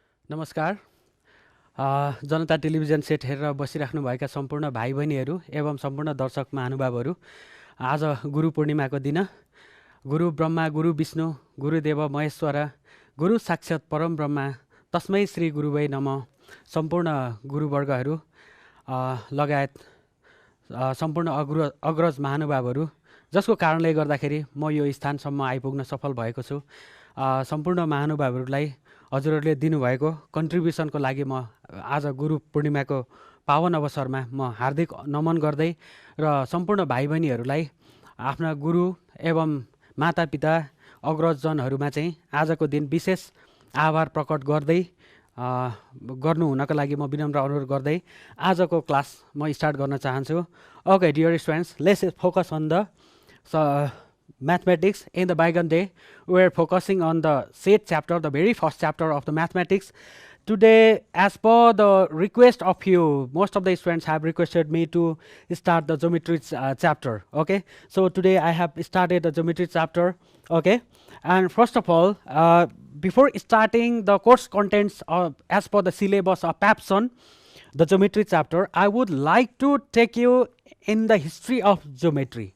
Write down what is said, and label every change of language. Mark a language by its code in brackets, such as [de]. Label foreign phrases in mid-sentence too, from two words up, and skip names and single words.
[ne] नमस्कार। जनता टेलिभिजन सेट हेरेर बसिराख्नुभएका सम्पूर्ण भाइ बहिनीहरू एवं सम्पूर्ण दर्शक महानुभावहरू, आज गुरु पूर्णिमाको दिन [sa] गुरु ब्रह्मा गुरु विष्णु गुरुदेव महेश्वर गुरु साक्षात् परम ब्रह्मा तस्मै श्री गुरुवै नमः [ne] सम्पूर्ण गुरुवर्गहरू लगायत सम्पूर्ण अग्रज महानुभावहरू जसको कारणले गर्दाखेरि म यो स्थानसम्म आइपुग्न सफल भएको छु। सम्पूर्ण महानुभावहरूलाई हजुरहरूले दिनुभएको कन्ट्रिब्युसनको लागि म आज गुरु पूर्णिमाको पावन अवसरमा म हार्दिक नमन गर्दै र सम्पूर्ण भाइ बहिनीहरूलाई आफ्ना गुरु एवं मातापिता अग्रजजनहरूमा चाहिँ आजको दिन विशेष आभार प्रकट गर्दै गर्नु हुनको लागि म विनम्र अनुरोध गर्दै आजको क्लास म स्टार्ट गर्न चाहन्छु। [en] Okay dear students, let's focus on the mathematics. In the bygone day, we are focusing on the set chapter, the very first chapter of the mathematics. Today, as per the request of you, most of the students have requested me to start the geometry chapter. Okay, so today I have started the geometry chapter. Okay, and first of all, before starting the course contents as per the syllabus of PAPSON, the geometry chapter, I would like to take you in the history of geometry.